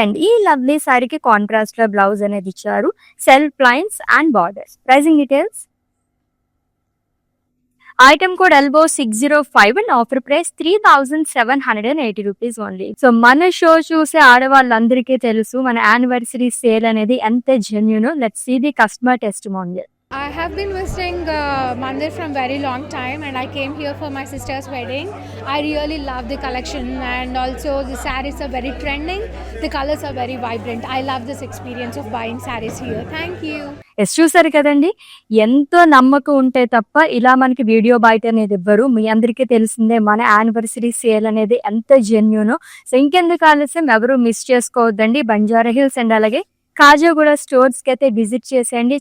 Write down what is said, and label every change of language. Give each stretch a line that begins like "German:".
Telugu: And ఈ lovely సారీకి contrast లో బ్లౌజ్ అనేది ఇచ్చారు, self lines and borders. Pricing details.
English: Item code elbow 605 and offer price 3780 rupees only.
Telugu: So మన show చూసే ఆడవాళ్ళందరికీ తెలుసు మన యానివర్సరీ సేల్ అనేది ఎంత genuine.
English: Let's see the customer testimonial. I have been visiting Mandir from very long time, and I came here for my sister's wedding. I really love the collection, and also the sarees are very trending. The colors are very vibrant. I love this experience of buying sarees here. Thank you.
Telugu: Yes చూసారు కదండి, ఎంతో నమ్మకం ఉంటే తప్ప ఇలా మనకి video బయట అనేది ఇవ్వరు. మీ అందరికీ తెలిసిందే మన యానివర్సరీ సేల్ అనేది ఎంత జెన్యూనో. సో ఇంకెందుకు ఆలస్యం, ఎవరు మిస్ చేసుకోవద్దండి. బంజారా హిల్స్ అండ్ అలాగే కాజాగూడ స్టోర్స్కి అయితే విజిట్ చేసేయండి.